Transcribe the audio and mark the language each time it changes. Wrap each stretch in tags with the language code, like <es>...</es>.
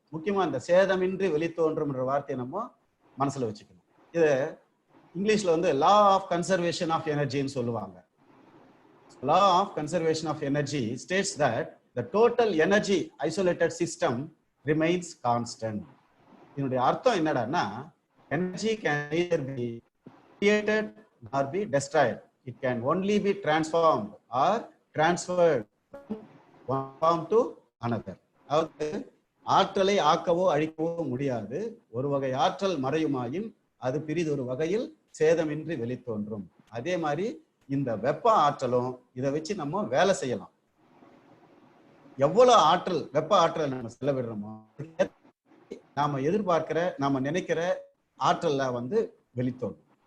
<ta>முக்கியமா இந்த சேதமின்றி வெளித்தோன்றும்ன்ற வார்த்தையை நம்ம மனசுல வச்சுக்கணும். இது இங்கிலீஷ்ல லா ஆஃப் கன்சர்வேஷன் ஆஃப் எனர்ஜின்னு சொல்லுவாங்க.</ta> <en>Law of conservation of energy states that the total energy isolated system remains constant.</en> <ta>இதனுடைய அர்த்தம் என்னடான்னா,</ta> <en>Energy can neither be created nor be destroyed. It can only be transformed or transferred from one form to another.</en> <ta>அதாவது ஆற்றலை ஆக்கவோ அழிக்கவோ முடியாது. ஒரு வகை ஆற்றல் மறையுமாயின் அது பிரிதொரு வகையில் சேதமின்றி வெளித்தோன்றும். அதே மாதிரி இந்த வெப்ப ஆற்றலும் இதை வச்சு நம்ம வேலை செய்யலாம். எவ்வளவு ஆற்றல், வெப்ப ஆற்றல் நம்ம செலவிடுறோமோ நாம எதிர்பார்க்கிற, நாம நினைக்கிற ஆற்றல்ல வெளித்தோன்றும்.</ta>